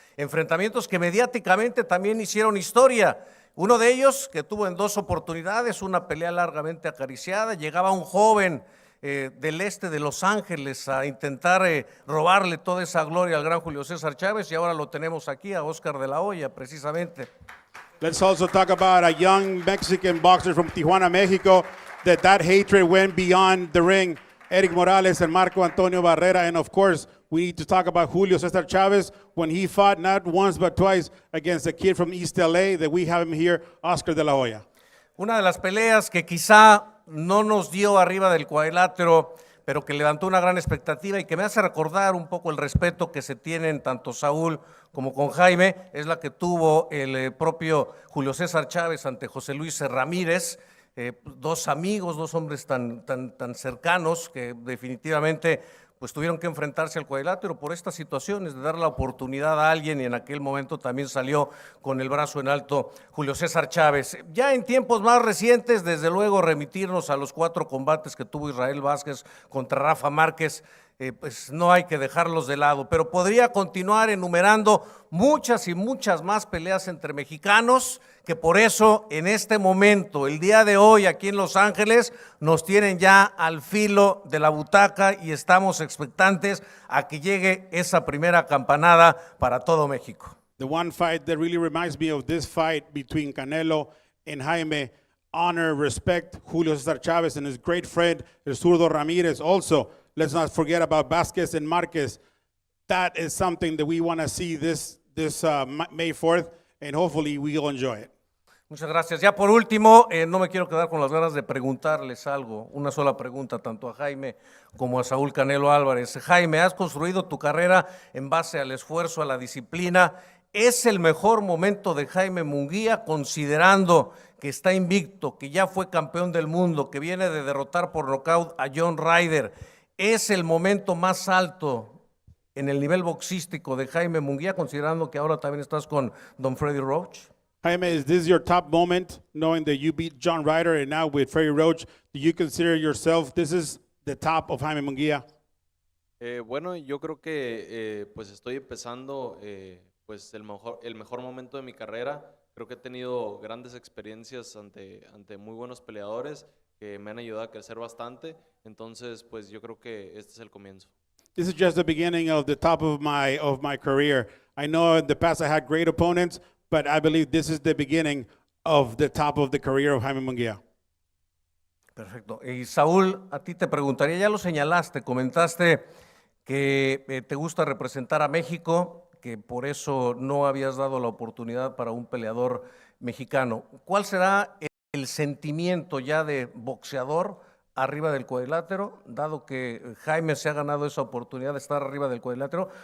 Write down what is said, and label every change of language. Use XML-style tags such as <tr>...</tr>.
<es>Enfrentamientos que mediáticamente también hicieron historia. Uno de ellos que tuvo en 2 oportunidades una pelea largamente acariciada, llegaba un joven del este de Los Ángeles a intentar robarle toda esa gloria al gran Julio César Chávez, y ahora lo tenemos aquí, a Oscar de la Hoya, precisamente.</es> <en>Let's also talk about a young Mexican boxer from Tijuana, Mexico, that hatred went beyond the ring. Eric Morales and Marco Antonio Barrera. And of course, we need to talk about Julio Cesar Chavez when he fought not once but twice against a kid from East LA that we have him here, Oscar de la Hoya.</en> <es>Una de las peleas que quizá no nos dio arriba del cuadrilátero, pero que levantó una gran expectativa y que me hace recordar un poco el respeto que se tienen tanto Saúl como con Jaime, es la que tuvo el propio Julio César Chávez ante José Luis Ramírez. Dos amigos, dos hombres tan cercanos que definitivamente pues tuvieron que enfrentarse al cuadrilátero por estas situaciones de dar la oportunidad a alguien, y en aquel momento también salió con el brazo en alto Julio César Chávez. Ya en tiempos más recientes, desde luego remitirnos a los 4 combates que tuvo Israel Vázquez contra Rafa Márquez, pues no hay que dejarlos de lado, pero podría continuar enumerando muchas y muchas más peleas entre mexicanos, que por eso en este momento, el día de hoy aquí en Los Ángeles, nos tienen ya al filo de la butaca y estamos expectantes a que llegue esa primera campanada para todo México.</es> <en>The one fight that really reminds me of this fight between Canelo and Jaime, honor, respect, Julio César Chávez and his great friend, el zurdo Ramírez. Also, let's not forget about Vázquez and Márquez. That is something that we want to see this May 4th, and hopefully we'll enjoy it.</en> <es>Muchas gracias. Ya por último, no me quiero quedar con las ganas de preguntarles algo, una sola pregunta tanto a Jaime como a Saúl Canelo Álvarez. Jaime, has construido tu carrera en base al esfuerzo, a la disciplina. ¿Es el mejor momento de Jaime Munguia, considerando que está invicto, que ya fue campeón del mundo, que viene de derrotar por nocaut a John Ryder? ¿Es el momento más alto en el nivel boxístico de Jaime Munguia, considerando que ahora también estás con Don Freddie Roach?</es> <en>Jaime, is this your top moment, knowing that you beat John Ryder and now with Freddie Roach? Do you consider yourself this is the top of Jaime Munguia?</en> <es>Bueno, yo creo que pues estoy empezando pues el mejor momento de mi carrera. Creo que he tenido grandes experiencias ante muy buenos peleadores que me han ayudado a crecer bastante. Entonces, pues yo creo que este es el comienzo.</es> <en>This is just the beginning of the top of my career. I know in the past I had great opponents, but I believe this is the beginning of the top of the career of Jaime Munguia.</en> <es>Perfecto. Y Saúl, a ti te preguntaría, ya lo señalaste, comentaste que te gusta representar a México, que por eso no habías dado la oportunidad para un peleador mexicano. ¿Cuál será el sentimiento ya de boxeador arriba del cuadrilátero, dado que Jaime se ha ganado esa oportunidad de estar arriba del cuadrilátero?</es>